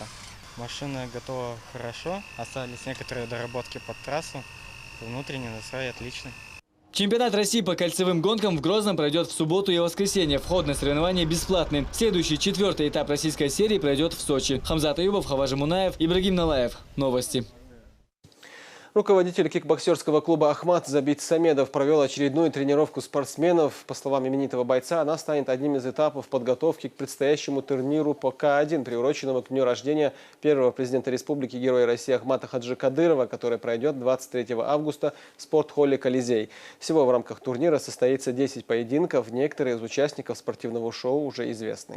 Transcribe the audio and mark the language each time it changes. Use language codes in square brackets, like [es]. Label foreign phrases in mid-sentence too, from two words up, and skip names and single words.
[ru] Машина готова хорошо, остались некоторые доработки под трассу, внутренний настрой отличный. Чемпионат России по кольцевым гонкам в Грозном пройдет в субботу и воскресенье. Вход на соревнования бесплатный. Следующий 4-й этап российской серии пройдет в Сочи. Хамзат Аюбов, Хаважи Мунаев, Ибрагим Налаев. Новости. Руководитель кикбоксерского клуба «Ахмат» Забит Самедов провел очередную тренировку спортсменов. По словам именитого бойца, она станет одним из этапов подготовки к предстоящему турниру по К1, приуроченному к дню рождения первого президента республики, героя России Ахмата Хаджи Кадырова, который пройдет 23 августа в спортхолле «Колизей». Всего в рамках турнира состоится 10 поединков. Некоторые из участников спортивного шоу уже известны.